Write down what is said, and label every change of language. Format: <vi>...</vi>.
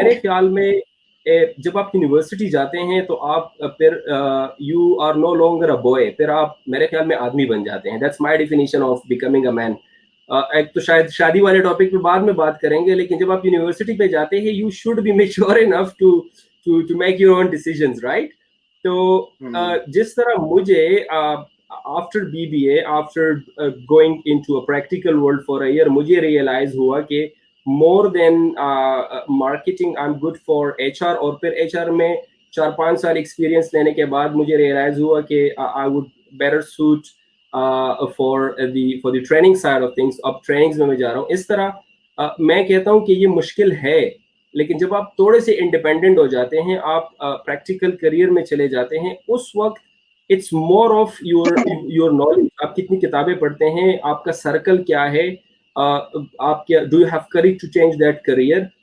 <hi>मेरे ख्याल में जब आप यूनिवर्सिटी जाते हैं तो आप फिर</hi> <en>you are no longer a boy,</en> <hi>फिर आप मेरे ख्याल में आदमी बन जाते हैं.</hi> <en>That's my definition of becoming a man.</en> <hi>एक तो शायद शादी वाले टॉपिक पे बाद में बात करेंगे, लेकिन जब आप यूनिवर्सिटी पे जाते हैं</hi> <en>You should be mature enough to make your own decisions, right.</en> <hi>तो जिस तरह मुझे</hi> <en>after BBA, after going into a practical world for a year,</en> <hi>मुझे</hi> <en>realize</en> <hi>हुआ कि</hi> <en>more than marketing, I'm good for HR.</en> <hi>और फिर HR में 4-5 साल experience लेने के बाद मुझे realize हुआ कि</hi> <en>I would better suit for the training side of things.</en> <hi>अब trainings में मैं जा रहा हूँ. इस तरह मैं कहता हूँ कि ये मुश्किल है, लेकिन जब आप थोड़े से इंडिपेंडेंट हो जाते हैं, आप प्रैक्टिकल करियर में चले जाते हैं, उस वक्त</hi> <en>It's more of your knowledge.</en> <hi>आप कितनी किताबें पढ़ते हैं, आपका सर्कल क्या है, आप क्या</hi> <en>Do you have courage to change that career.</en>